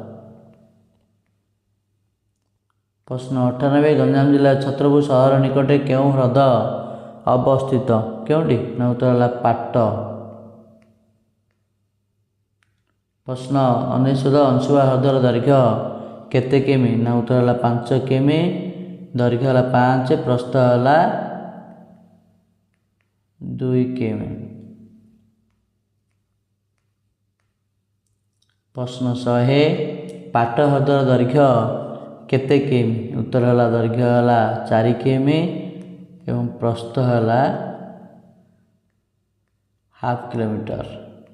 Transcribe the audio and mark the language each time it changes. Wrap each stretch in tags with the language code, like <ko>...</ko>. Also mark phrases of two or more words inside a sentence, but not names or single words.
<or>ପ୍ରଶ୍ନ 98 ଗଞ୍ଜାମ ଜିଲ୍ଲା ଛତ୍ରପୁର ସହର ନିକଟେ କେଉଁ ହ୍ରଦ ଅବସ୍ଥିତ କେଉଁଟି ନା ଉତ୍ତର ହେଲା ପାଟ। ପ୍ରଶ୍ନ 99 ଅଂଶୁପା ହ୍ରଦର ଦୈର୍ଘ୍ୟ କେତେ କିମି ନା ଉତ୍ତର ହେଲା 5 କିମି ଦୈର୍ଘ୍ୟ ହେଲା 5 ପ୍ରସ୍ଥ ହେଲା 2 କିମି। ପ୍ରଶ୍ନ 100 ପାଟ ହ୍ରଦର ଦୈର୍ଘ୍ୟ କେତେ କିମି ଉତ୍ତର ହେଲା ଦୈର୍ଘ୍ୟ ହେଲା 4 କିମି ଏବଂ ପ୍ରସ୍ଥ ହେଲା</or> <en>half kilometre.</en>